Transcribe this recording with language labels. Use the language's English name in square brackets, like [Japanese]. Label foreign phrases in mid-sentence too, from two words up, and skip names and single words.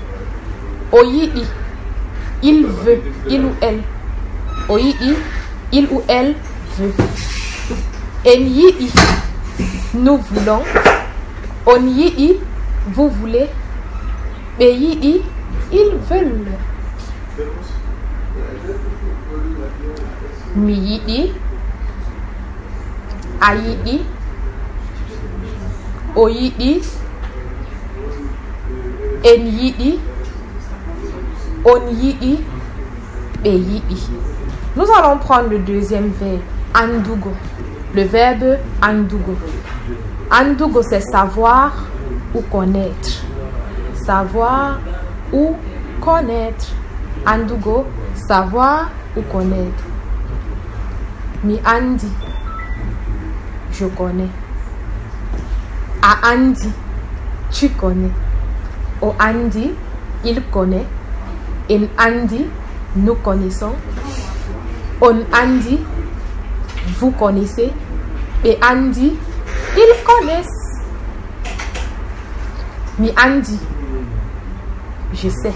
[French] Oyidi, il veut, il ou elle. Oyidi, il ou elle veut. Enyidi, nous voulons. Onyidi, vous voulez. Beyidi, ils veulent. [Fula] Miyidi, aïdi, oyidi, enyidi, onyidi, beyidi. [French] Nous allons prendre le deuxième verbe, andugo. Le verbe andugo. [Fula] Andugo, [French] c'est savoir ou connaître. Savoir ou connaître. Andugo, savoir ou connaître. [Fula] Mi andi, [French] je connais. [Fula] A andi, [French] tu connais. [Fula] O andi, [French] il connaît. [Fula] En andi, [French] nous connaissons. [Fula] On andi, [French] vous connaissez. et Andy, ils connaissent. [Fula] Mi Andy, [French] je sais.